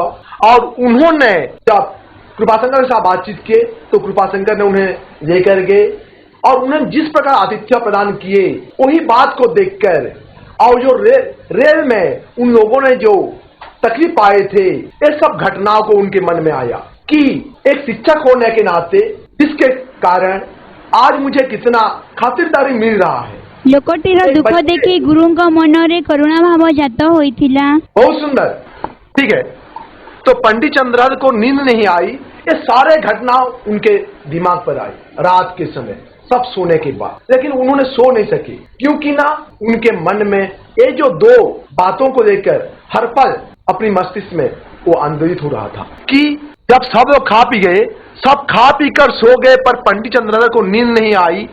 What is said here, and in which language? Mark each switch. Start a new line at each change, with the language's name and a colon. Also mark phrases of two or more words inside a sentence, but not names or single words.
Hindi: और उन्होंने जब कृपाशंकर के साथ बातचीत किए तो कृपाशंकर ने उन्हें लेकर गए और उन्हें जिस प्रकार आतिथ्य प्रदान किए, वही बात को देखकर और जो रेल में उन लोगों ने जो तकलीफ पाए थे, ये सब घटनाओं को उनके मन में आया कि एक शिक्षक होने के नाते जिसके कारण आज मुझे कितना खातिरदारी मिल रहा है।
Odia: ଲୋକଟିର ଦୁଃଖ ଦେଖି ଗୁରୁଙ୍କ ମନରେ କରୁଣା ଭାବ ଜାତ ହୋଇଥିଲା।
Hindi: बहुत सुंदर, ठीक है। तो पंडित चंद्रधर को नींद नहीं आई। ये सारे घटना उनके दिमाग पर आई रात के समय, सब सोने के बाद, लेकिन उन्होंने सो नहीं सके क्योंकि ना उनके मन में ये जो दो बातों को लेकर हर पल अपनी मस्तिष्क में वो आंदोलित हो रहा था कि जब सब लोग खा पी गए, सब खा पी कर सो गए, पर पंडित चंद्रधर को नींद नहीं आई।